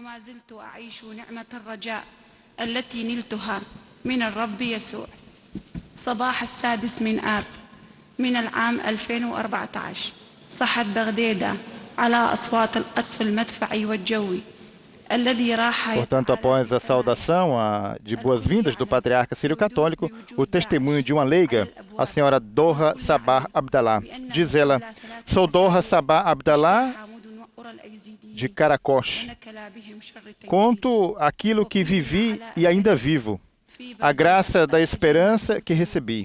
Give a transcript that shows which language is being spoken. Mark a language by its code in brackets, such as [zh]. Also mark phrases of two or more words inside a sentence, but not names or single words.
[ar] وما زلت أعيش نعمة الرجاء التي نلتها من الرب يسوع. صباح 6 من آب من العام 2014 صحت بغدادة على أصوات القصف المدفعي والجوي الذي راح. [pt] Portanto, após a saudação de boas-vindas do patriarca sírio-católico, o testemunho de uma leiga, a senhora Doha Sabah Abdallah. Diz ela: sou Doha Sabah Abdallah de Karakosh. Conto aquilo que vivi e ainda vivo, a graça da esperança que recebi.